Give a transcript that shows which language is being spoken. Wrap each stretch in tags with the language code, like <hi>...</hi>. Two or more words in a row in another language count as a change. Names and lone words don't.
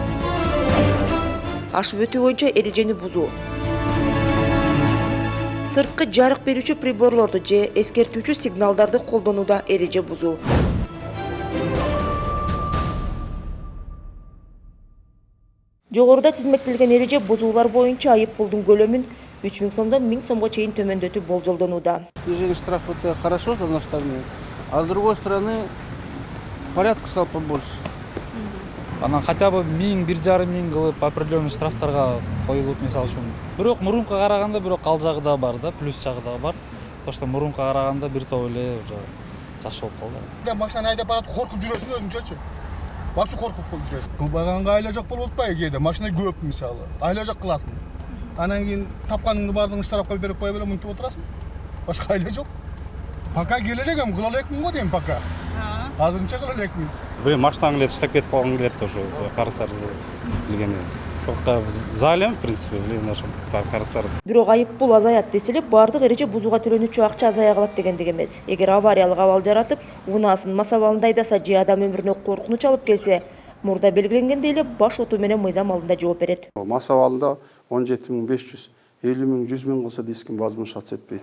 <ky>Ашып өтүү боюнча эрежени бузуу. Сырткы жарык берүүчү приборлорду же эскертүүчү сигналдарды колдонууда эреже бузуу. Жогоруда тизмектелген эреже бузуулар боюнча айып пулдун көлөмүн 3000 сомдон 1000 сомго чейин төмөндөтүү болжолдонууда.</ky> <ru>Снижение штрафа это хорошо, с одной стороны, а с другой стороны порядка стал побольше.</ru> <ky>Анан</ky> <ru>хотя бы</ru> <ky>1000–1500 кылып определенный штрафтарга коюлуп, мисалы үчүн. Бирок мурунка караганда бирок ал жагы да бар да, плюс жагы да бар.</ky> <ru>То что</ru> <ky>мурунка караганда бир топ эле уже жакшы болуп калды. Машинаны айдап барат, коркуп жүрөсүң өзүңчөчү. Вообще коркуп жүрөсүң. Кылбаганга айла жок болуп атпайбы кээде? Машина көп мисалы. Айла жок кыласың. Анан кийин тапканыңды бардыгын штрафка берип кое берем, мынтип отурасың. Башка айла жок. Пока келе элекем, кыла элекмин го дейм пока. Азырынча кыла элекмин. Бир машинаңды эле таштап кетип калгың келет ошо карыздарды билгенде. Токта за элем,</ky> <ru>в принципе,</ru> <ky>ошо карыздар. Бирок айып пул азаят десе эле бардык эреже бузууга төлөнүүчү акча азая калат дегендик эмес. Эгер авариялык абал жаратып, унаасын мас абалында айдаса же адам өмүрүнө коркунуч алып келсе, мурда белгиленгендей эле баш оту менен мыйзам алдында жооп берет. Мас абалында 17500, 50000, 100000 кылса да эч ким возмущаться этпейт.</ky>